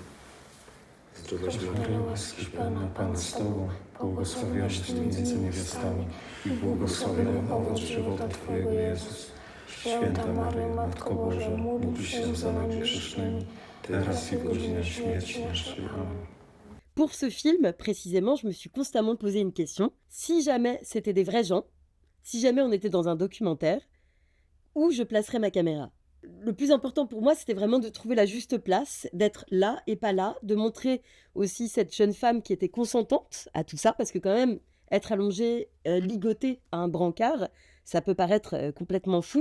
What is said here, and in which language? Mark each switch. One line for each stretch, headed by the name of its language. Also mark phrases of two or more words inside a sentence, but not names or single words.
Polish: Zdrowaś Maryjo, łaski pełna, Pan z Tobą, błogosławionaś Ty między niewiastami i błogosławiony owoc żywota Twojego, Jezus. Święta Maryjo, Matko Boża, módl się za nami grzesznymi, teraz i w godzinę śmierci naszej. Amen.
French: Pour ce film, précisément, je me suis constamment posé une question. Si jamais c'était des vrais gens, si jamais on était dans un documentaire, où je placerais ma caméra? Le plus important pour moi, c'était vraiment de trouver la juste place, d'être là et pas là, de montrer aussi cette jeune femme qui était consentante à tout ça, parce que quand même, être allongée, ligotée à un brancard, ça peut paraître complètement fou.